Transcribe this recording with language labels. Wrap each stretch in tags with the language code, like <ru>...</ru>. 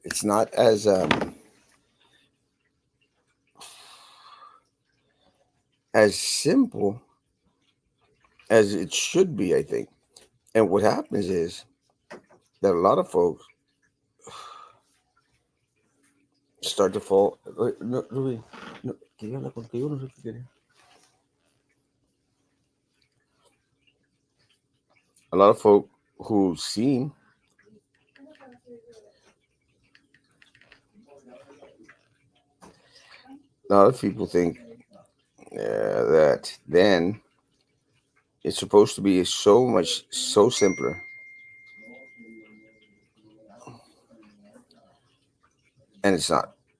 <en>It's not as simple as it should be, I think. And what happens is that a lot of folks start to fall.</en> <es>No, Ruby, no, quería hablar contigo, no sé qué quería.</es> <en>A lot of folk who seem a lot of people think that then it's supposed to be so simpler, and it's not.</en>